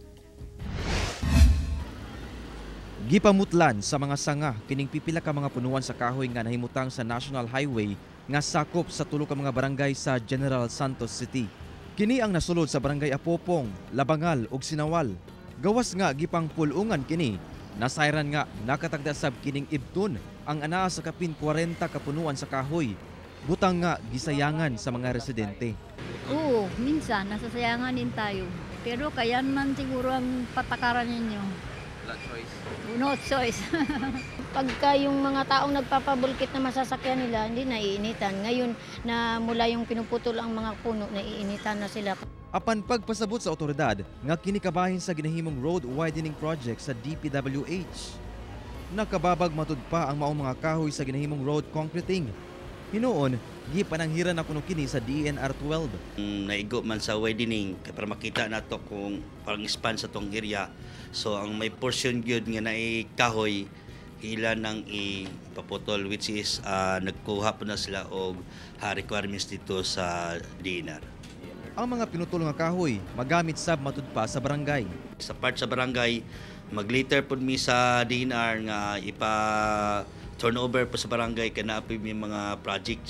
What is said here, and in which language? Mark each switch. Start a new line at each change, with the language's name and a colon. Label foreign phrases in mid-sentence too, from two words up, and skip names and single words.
Cebuano: Gipamutlan sa mga sanga kining pipila ka mga punuan sa kahoy nga nahimutang sa National Highway nga sakop sa tulo ka mga barangay sa General Santos City. Kini ang nasulod sa barangay Apopong, Labangal ug Sinawal. Gawas nga gipang pulungan kini. Nasayran nga nakatagda sab kining ibton ang anaa sa kapin 40 kapunuan sa kahoy. Butang nga gisayangan sa mga residente. Oo,
Filipino: minsan nasasayangan din tayo. Pero kaya man siguro ang patakaran ninyo.
Cebuano: Wala choice.
English: No choice.
Filipino: Pagka yung mga taong nagpapabulkit na masasakyan nila, hindi naiinitan. Ngayon na mula yung pinuputol ang mga puno, naiinitan na sila.
Cebuano: Apan pagpasabot sa otoridad nga kinikabahin sa ginahimong
English: road widening project
Cebuano: sa DPWH. Nakababag matud pa ang maong mga kahoy sa ginahimong
English: road concreting.
Cebuano: Hinuon, gipananghiran na kuno kini sa DNR 12. Naigo man sa widening para makita nato kung parang span sa tong area. So ang may portion gyud nga naay kahoy ilan nang ipaputol,
English: which is
Cebuano: nagkuha po na sila og requirements dito sa DNR. Ang mga pinutol nga kahoy magamit sab matud pa sa barangay. Sa part sa barangay, mag-later po mi sa DNR nga turnover po sa barangay kana po may mga project.